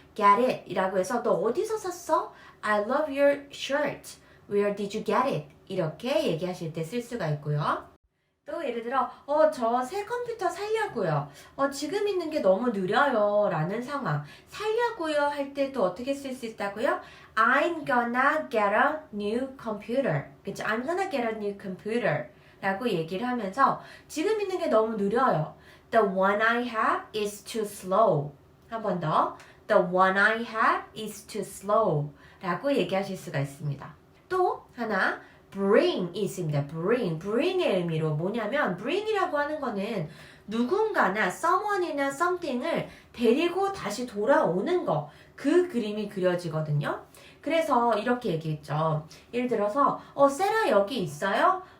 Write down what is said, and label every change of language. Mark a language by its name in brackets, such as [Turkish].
[English] get it [Korean] 이라고 해서 너 어디서 샀어? [English] I love your shirt. Where did you get it? [Korean] 이렇게 얘기하실 때 쓸 수가 있고요. 또 예를 들어 저 새 컴퓨터 살려고요. 지금 있는 게 너무 느려요 라는 상황. 살려고요 할 때 또 어떻게 쓸 수 있다고요? [English] I'm gonna get a new computer. [Korean] 그쵸? [English] I'm gonna get a new computer [Korean] 라고 얘기를 하면서 지금 있는 게 너무 느려요. [English] The one I have is too slow. [Korean] 한 번 더. [English] The one I have is too slow [Korean] 라고 얘기하실 수가 있습니다. 또 하나 bring이 있습니다. bring의 의미로 뭐냐면 bring이라고 하는 거는 누군가나 someone이나 something을 데리고 다시 돌아오는 거, 그 그림이 그려지거든요. 그래서 이렇게 얘기했죠. 예를 들어서 세라 여기 있어요?